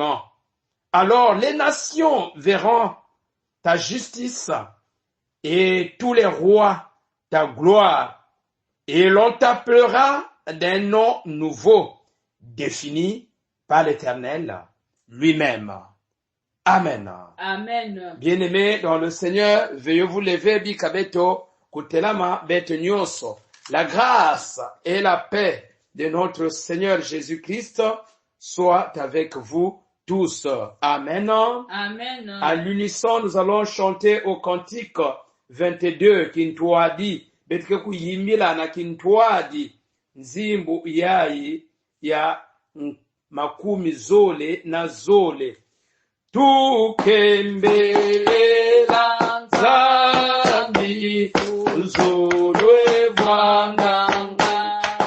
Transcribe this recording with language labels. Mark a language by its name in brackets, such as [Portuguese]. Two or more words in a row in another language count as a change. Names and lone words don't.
[French] Alors les nations verront ta justice et tous les rois ta gloire, et l'on t'appellera d'un nom nouveau défini par l'Éternel lui-même. Amen. Amen. Bien-aimés dans le Seigneur, veuillez vous lever [Kongo] bikabeto kutelama beto nyonso. [French] La grâce et la paix de notre Seigneur Jésus-Christ soient avec vous tous. Amen. Amen. À l'unisson, nous allons chanter au cantique 22 [Kongo] kintuadi betike kuyimbila na kintuadi nzimbu yayi ya makumi zole na zole. Tukembelela nzambi uzolwe bwanganga